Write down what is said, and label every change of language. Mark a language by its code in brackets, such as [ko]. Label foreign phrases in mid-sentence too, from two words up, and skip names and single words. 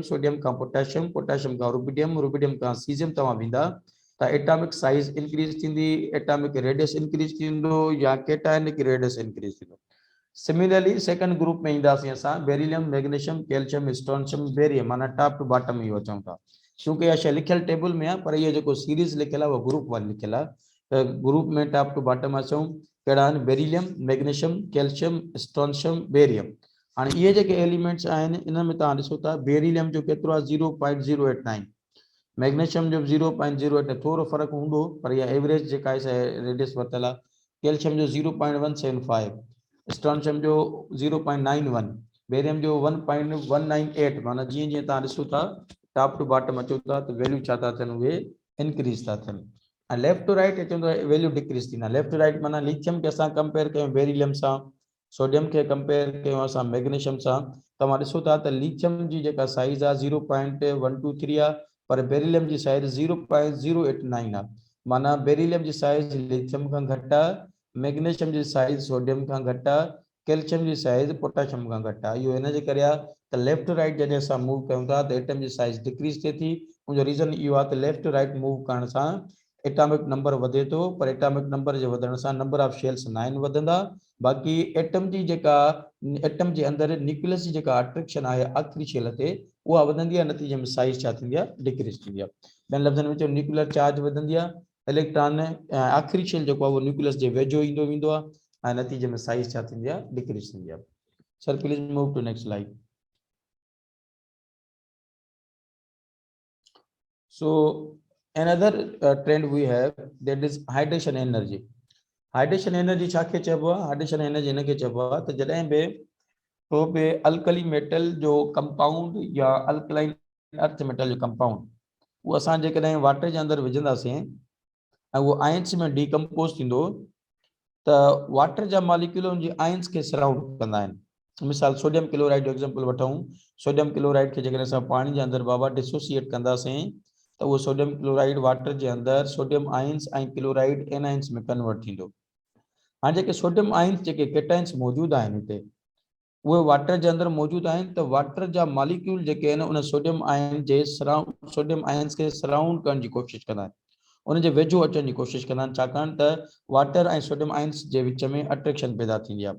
[sd] सोडियम खां पोटेशियम पोटेशियम खां रुबिडियम खां सीज़ियम तव्हां वेंदा त [en] atomic size increase [sd] थींदी [en] atomic radius increase [sd] थींदो या [en] cationic radius increase [sd] थींदो [en] similarly second [sd] ग्रुप में ईंदासीं असां [en] beryllium magnesium calcium strontium barium [sd] माना [en] top to bottom [sd] इहो अचूं था क्योंकि इहा शइ लिखियल टेबल में आहे पर इहो जेको सीरीज़ लिखियल आहे उहो [en] group wise [sd] लिखियल आहे त ग्रुप में [en] top to bottom [sd] अचूं कहिड़ा आहिनि [en] beryllium magnesium calcium strontium barium [sd] हाणे इहे जेके एलिमेंट्स आहिनि इन में तव्हां ॾिसो था बेरिलियम जो केतिरो आहे 0.089 मैग्नीशियम जो 0.08 थोरो फ़र्क़ु हूंदो पर इहा एवरेज जेका आहे रेडियस वरितल आहे कैल्शियम जो 0.175 स्ट्रोंशियम जो 0.91 बेरियम जो 1.198 माना जीअं जीअं तव्हां ॾिसो था [en] top to bottom [sd] अचो था त वैल्यू छा था थियनि उहे इंक्रीज था थियनि ऐं [en] left to right [sd] अचूं त [en] value decrease [sd] थींदा [en] left to right [sd] माना लिथियम खे असां कंपेयर कयूं बेरिलियम सां सोडियम खे कंपेयर कयूं असां मैग्नीशियम सां तव्हां ॾिसो था त लिथियम जी जेका साइज आहे 0.123 आहे पर बेरिलियम जी साइज 0.089 आहे माना बेरिलियम जी साइज लिथियम खां घटि आहे मैग्नीशियम जी साइज सोडियम खां घटि आहे कैल्शियम जी साइज पोटेशियम खां घटि आहे इहो हिन जे करे आहे त [en] left to right [sd] जॾहिं असां मूव कयूं था त एटम जी साइज डिक्रीज थिए थी उनजो रीज़न इहो आहे त [en] left to right [sd] मूव करण सां [en] atomic number [sd] वधे थो पर [en] atomic number [sd] जे वधण सां [en] number of shells [sd] 9 वधंदा बाक़ी एटम जी जेका एटम जे अंदरि न्यूक्लियस जी जेका अट्रैक्शन आहे आख़िरी शेल ते उहा वधंदी आहे नतीजे में साइज छा थींदी आहे डिक्रीज थींदी आहे ॿियनि लफ़्ज़नि में चयो [en] nuclear charge [sd] वधंदी आहे इलेक्ट्रॉन आख़िरी शेल जेको आहे उहो न्यूक्लियस जे वेझो ईंदो वेंदो आहे ऐं नतीजे में साइज छा थींदी आहे डिक्रीज थींदी आहे [en] sir please move to next slide so another trend we have, that is hydration energy. Hydration energy [sd] छा खे चइबो आहे? [en] Hydration energy [sd] इन खे चइबो आहे त जॾहिं बि को बि [en] alkali metal [sd] जो कंपाउंड या [en] alkaline earth metal [sd] जो कंपाउंड वो असां जेकॾहिं वाटर जे अंदरि विझंदासीं ऐं उहो आयंस में डीकम्पोज थींदो त वाटर जा मॉलिक्यूल उनजी आयंस खे सराउंड कंदा आहिनि। मिसाल [en] sodium chloride [sd] जो एग्जांपल वठूं। [en] sodium chloride [sd] खे जेकॾहिं असां पाणी जे अंदरि बाबा डिसोसिएट कंदासीं त उहो [en] sodium chloride [sd] वाटर जे अंदरि [en] sodium ions [sd] ऐं [en] chloride anions [sd] में कन्वर्ट थींदो। हाणे जेके [en] sodium ions [sd] जेके केटाइंस मौजूदु आहिनि हिते उहे वाटर जे अंदरि मौजूदु आहिनि त वाटर जा मॉलिक्यूल जेके आहिनि उन [en] sodium ion [sd] जे [en] sodium ions [sd] खे सराउंड करण जी कोशिशि कंदा आहिनि, उनजे वेझो अचण जी कोशिशि कंदा आहिनि, छाकाणि त वाटर ऐं [en] sodium ions [sd] जे विच में अट्रैक्शन पैदा थींदी आहे।